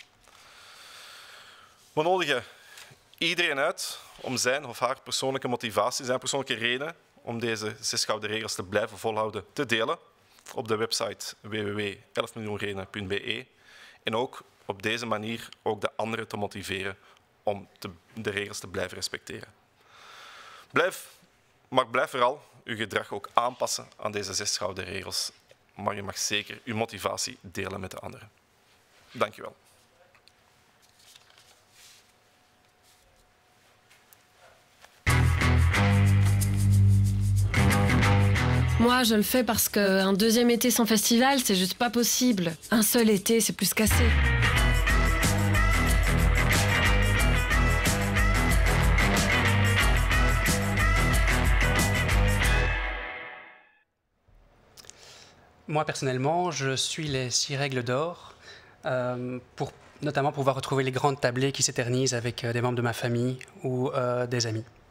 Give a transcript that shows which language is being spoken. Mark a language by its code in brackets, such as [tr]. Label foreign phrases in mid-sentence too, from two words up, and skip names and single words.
[nl] We nodigen iedereen uit om zijn of haar persoonlijke motivatie, zijn persoonlijke reden om deze 6 gouden regels te blijven volhouden te delen op de website www.11miljoenredenen.be en ook op deze manier ook de anderen te motiveren om de regels te blijven respecteren. Blijf vooral uw gedrag ook aanpassen aan deze 6 gouden regels, maar je mag zeker uw motivatie delen met de anderen. Dank je wel. [fr] Moi, je le fais parce qu'un deuxième été sans festival, c'est juste pas possible. Un seul été, c'est plus qu'assez. Moi, personnellement, je suis les 6 règles d'or pour notamment pouvoir retrouver les grandes tablées qui s'éternisent avec des membres de ma famille ou des amis.